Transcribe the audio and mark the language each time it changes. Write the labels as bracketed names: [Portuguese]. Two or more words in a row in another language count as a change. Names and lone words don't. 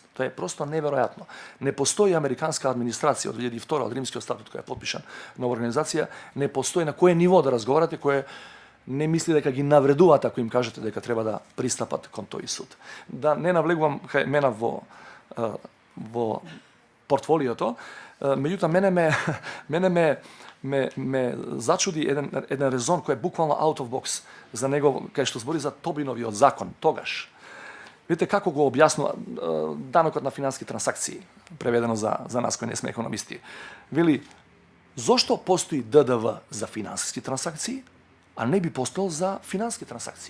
[Macedonian] Тоа е просто неверојатно. Не постои американска администрација од 2002 од Римскиот статут која е подпишан нова организација, не постои на кое ниво да разговарате, кое не мисли дека ги навредуваат ако им кажете дека треба да пристапат кон тој суд. Да не навлегувам кај мене во портфолиото, меѓутоа мене зачуди еден резон кој е буквално [English] out of box [Macedonian] за него, кај што збори за Тобиновиот закон тогаш. Видите како го објаснува данокот на финансиски трансакции, преведено за нас кои не сме економисти. Вели, зошто постои ДДВ за финансиски трансакции, а не би постоел за финансиски трансакции?